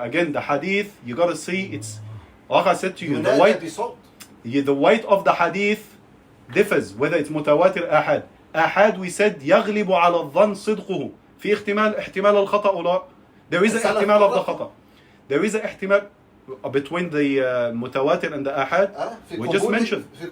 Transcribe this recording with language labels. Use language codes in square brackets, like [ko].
[en] Again, the hadith, you got to see, it's like I said to you, the weight of the hadith differs, whether it's mutawatir ahad. Ahad, we said [ar] يغلب على الظن صدقه. في احتمال الخطأ ولا. [en] There is an ihtimal of the khata. There is an ihtimal between the mutawatir and the ahad. We just mentioned.